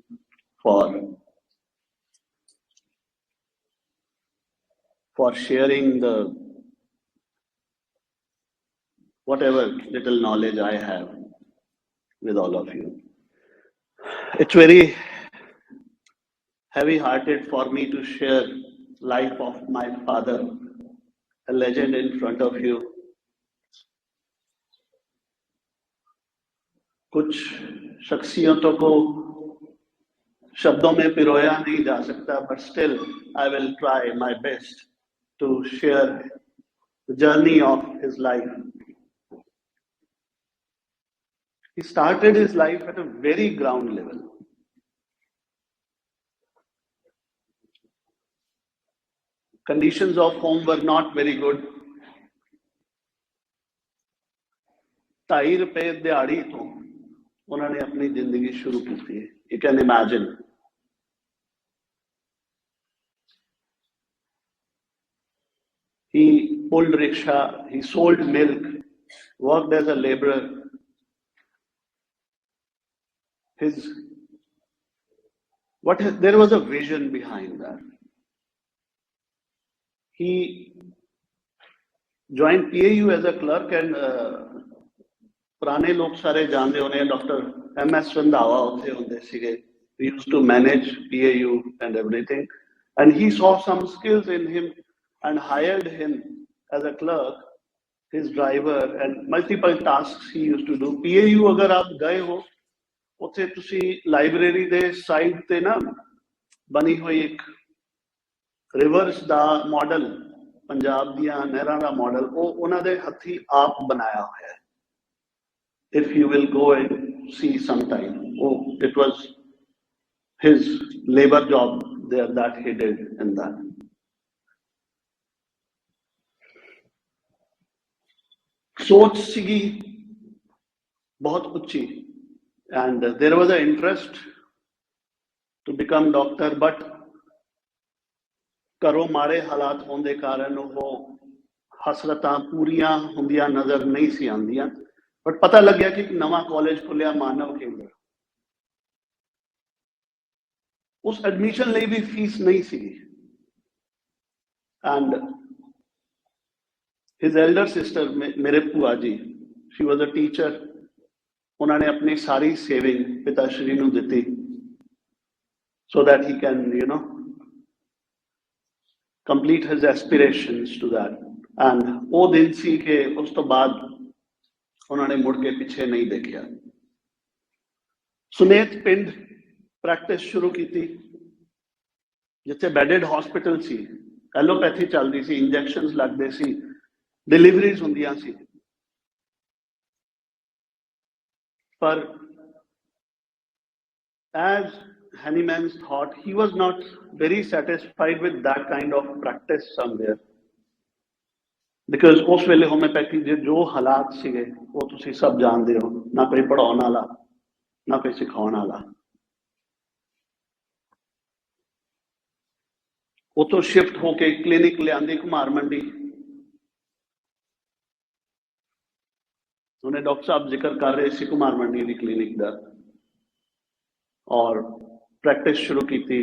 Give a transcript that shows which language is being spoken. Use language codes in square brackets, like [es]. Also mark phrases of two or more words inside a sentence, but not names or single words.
[en] for sharing the whatever little knowledge I have with all of you. It's very heavy-hearted for me to share life of my father, a legend in front of you. [hi] कुछ शख्सियतों को शब्दों में पिरोया नहीं जा सकता, [en] but still I will try my best to share the journey of his life. He started his life at a very ground level. Conditions of home were not very good. [hi] 2.5 रुपए दिहाड़ी तो उन्होंने अपनी जिंदगी शुरू की थी. [en] You can imagine. He pulled rickshaw, he sold milk, worked as a laborer. There was a vision behind that. He joined PAU as a clerk, and [hi] पुराने लोग सारे जानते होने डॉक्टर MS रंधावा होते होंगे सीगे. [en] We used to manage PAU and everything, and he saw some skills in him and hired him as a clerk, his driver, and multiple tasks he used to do. [pa] PAU [hi] अगर आप गए हो [pa] ਉੱਥੇ ਤੁਸੀਂ ਲਾਇਬ੍ਰੇਰੀ ਦੇ ਸਾਈਡ ਤੇ ਨਾ ਬਣੀ ਹੋਈ ਇੱਕ ਰਿਵਰਸ ਦਾ ਮਾਡਲ, ਪੰਜਾਬ ਦੀਆਂ ਨਹਿਰਾਂ ਦਾ ਮਾਡਲ, ਉਹ ਉਹਨਾਂ ਦੇ ਹੱਥੀ ਆਪ ਬਣਾਇਆ ਹੋਇਆ ਹੈ. [en] If you will go and see sometime, it was his labor job there that he did in that. [pa] ਸੋਚ ਸੀਗੀ ਬਹੁਤ ਉੱਚੀ, [en] and there was an interest to become doctor, but [pa] ਘਰੋਂ ਮਾੜੇ ਹਾਲਾਤ ਹੋਣ ਦੇ ਕਾਰਨ ਉਹ ਹਸਰਤਾਂ ਪੂਰੀਆਂ ਹੁੰਦੀਆਂ ਨਜ਼ਰ ਨਹੀਂ ਸੀ ਆਉਂਦੀਆਂ. ਬਟ ਪਤਾ ਲੱਗਿਆ ਕਿ ਇੱਕ ਨਵਾਂ ਕਾਲਜ ਖੁੱਲਿਆ ਮਾਨਵ ਕੇਂਦਰ. ਉਸ ਐਡਮਿਸ਼ਨ ਲਈ ਵੀ ਫੀਸ ਨਹੀਂ ਸੀ, [en] and his elder sister, [pa] ਮੇਰੇ ਭੂਆ ਜੀ, [en] she was a teacher. [pa] ਉਹਨਾਂ ਨੇ ਆਪਣੀ ਸਾਰੀ ਸੇਵਿੰਗ ਪਿਤਾ ਸ਼੍ਰੀ ਨੂੰ ਦਿੱਤੀ [en] so that he can, complete his aspirations to that. [pa] And ਉਹ ਦਿਨ ਸੀ ਕਿ ਉਸ ਤੋਂ ਬਾਅਦ ਉਹਨਾਂ ਨੇ ਮੁੜ ਕੇ ਪਿੱਛੇ ਨਹੀਂ ਦੇਖਿਆ. ਸੁਨੇਤ ਪਿੰਡ ਪ੍ਰੈਕਟਿਸ ਸ਼ੁਰੂ ਕੀਤੀ, ਜਿੱਥੇ [en] bedded hospital [pa] ਸੀ, ਐਲੋਪੈਥੀ ਚੱਲਦੀ ਸੀ, ਇੰਜੈਕਸ਼ਨਸ ਲੱਗਦੇ ਸੀ, ਡਿਲੀਵਰੀਜ਼ ਹੁੰਦੀਆਂ ਸੀ. [en] ਪਰ as Hahnemann's thought, he was not very satisfied with that kind of practice somewhere. [pa] Because ਉਸ ਵੇਲੇ ਹੋਮਿਓਪੈਥੀ ਦੇ ਜੋ ਹਾਲਾਤ ਸੀਗੇ ਉਹ ਤੁਸੀਂ ਸਭ ਜਾਣਦੇ ਹੋ, ਨਾ ਕੋਈ ਪੜਾਉਣ ਵਾਲਾ ਨਾ ਕੋਈ ਸਿਖਾਉਣ ਵਾਲਾ। ਉਤੋਂ ਸ਼ਿਫਟ ਹੋ ਕੇ ਕਲੀਨਿਕ ਲਿਆਂਦੀ ਘੁਮਾਰ ਮੰਡੀ। ਉਹਨੇ ਡਾਕਟਰ ਸਾਹਿਬ ਜ਼ਿਕਰ ਕਰ ਰਹੇ ਸੀ ਘੁਮਾਰ ਮੰਡੀ ਦੀ ਕਲੀਨਿਕ ਦਾ, ਔਰ ਪ੍ਰੈਕਟਿਸ ਸ਼ੁਰੂ ਕੀਤੀ।